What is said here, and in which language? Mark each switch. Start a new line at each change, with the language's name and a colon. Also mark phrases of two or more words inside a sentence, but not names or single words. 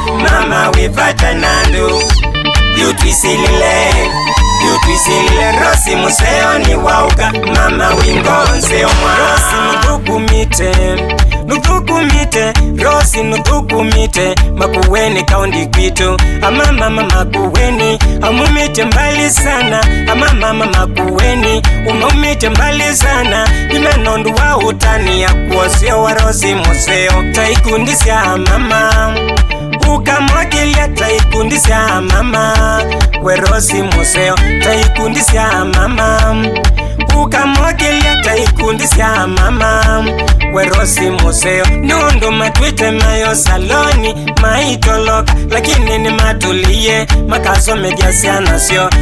Kamba: Mama wipata nandu. Yutwisilile, yutwisilile Rosi Museo ni wauka. Mama wingonze omwa. Rosi nutukumite, nutukumite, Rosi nutukumite, Makueni kaundi kwitu. Ama mama Makueni, amumite
Swahili: mbali sana.
Kamba: Ama mama Makueni, umumite
Swahili: mbali sana.
Kamba: Imenondu wa utani ya kuosio wa Rosi Museo. Taikundisya mama, ukamwagilia taikundisya mama. We Rosi Museo, taikundisya mama. Ukamwagilia taikundisya mama. We Rosi Museo, nundu matwite mayo saloni, maitoloka, lakini ni matulie, makasome gya siana sio.